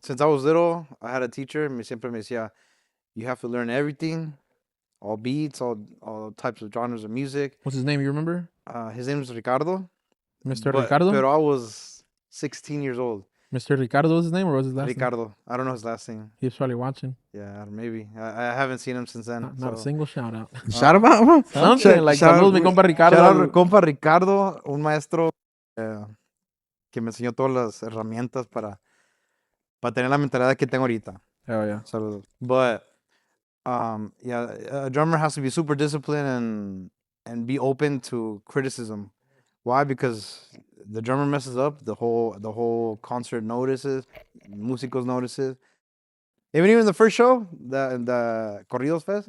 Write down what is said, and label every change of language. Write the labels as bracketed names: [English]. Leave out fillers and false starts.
[English] Since I was little, I had a teacher. Siempre me decía, you have to learn everything, all beats, all types of genres of music. What's his name? You remember? His name is Ricardo. Mr. But, Ricardo? Pero I was 16 years old. Mr. Ricardo was his name, or was his last name? Ricardo. I don't know his last name. He was probably watching. Yeah, maybe. I haven't seen him since then. Not a so. single shout out. Shout him out. [Spanish] Something like saludos, mi compa Ricardo. Shout out compa Ricardo, un maestro que me enseñó todas las herramientas para tener la mentalidad que tengo ahorita. [English] Hell yeah. [Spanish] Saludos. [English] But yeah, a drummer has to be super disciplined and be open to criticism. Why? Because the drummer messes up, the whole concert notices, músicos notices. Even the first show, the Corridos Fest.